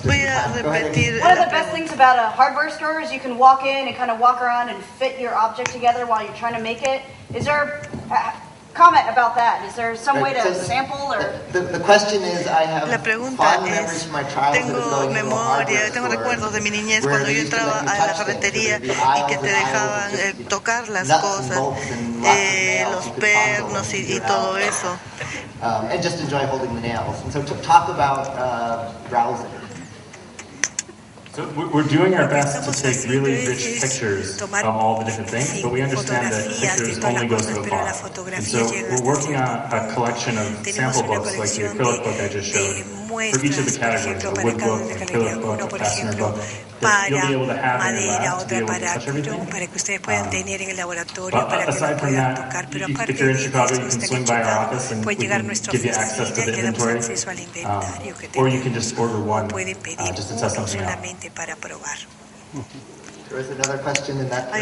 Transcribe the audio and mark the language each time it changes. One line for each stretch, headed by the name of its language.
Spanish: Voy a repetir.
English: One of the best things about a hardware store is you can walk in and kind of walk around and fit your object together while you're trying to make it. Is there comment about that? Is there some way to sample or? The question is, I have fond memories from my childhood of going to a hardware store.
Spanish: Tengo recuerdos de mi niñez cuando yo entraba a la ferretería y que te dejaban tocar las cosas, los pernos y todo eso.
English: And just enjoy holding the nails. And so to talk about browsing. So we're doing our best to take really rich pictures of all the different things, but we understand that pictures only go so far. And so we're working on a collection of sample books like the acrylic book I just showed for each of the categories, the wood book, the acrylic book, the fastener book, that you'll be able to have in your lab to be able to touch everything.
Spanish: Para que ustedes puedan tener en el laboratorio,
English: But aside from that, if you're in Chicago, you can swing by our office and we can give you access to the inventory, or you can just order one just to test something out.
Spanish: para probar.
English: There is another question in that direction.